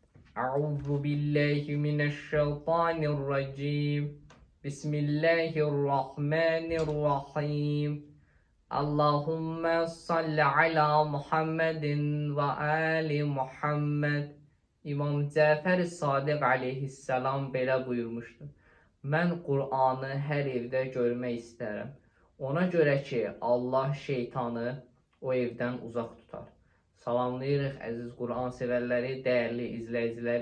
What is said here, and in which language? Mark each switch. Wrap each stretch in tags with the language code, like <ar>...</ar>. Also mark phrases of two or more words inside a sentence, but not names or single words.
<ar>أعوذ بالله من الشيطان الرجيم. بسم الله الرحمن الرحيم. اللهم صل على محمد وآل محمد.</ar> <az>İmam Cəfər Sadiq aleyhisselam belə buyurmuşdur. Mən Qur'anı hər evdə görmək istərəm. Ona görə ki, Allah şeytanı o evdən uzaq tutar. Salamlayırıq əziz Qur'an sevərləri, dəyərli izləyiciləri.</az>